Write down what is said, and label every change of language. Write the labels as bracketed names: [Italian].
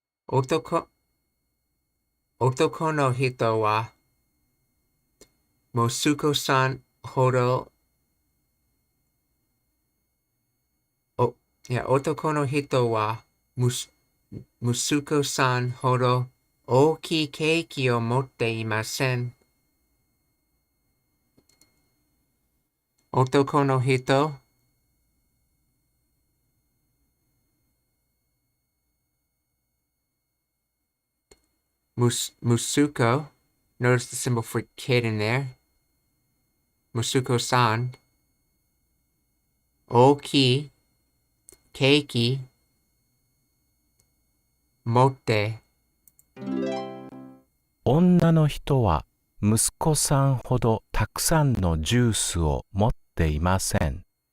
[Japanese] 男の人は息子さんほど、男の人は息子さんほど大きいケーキを持っていません。男の人、息子, [English] notice the symbol for kid in there. [Japanese] 息子さん、大きいケーキ、持って。女の人は息子さんほどたくさんのジュースを持っていません。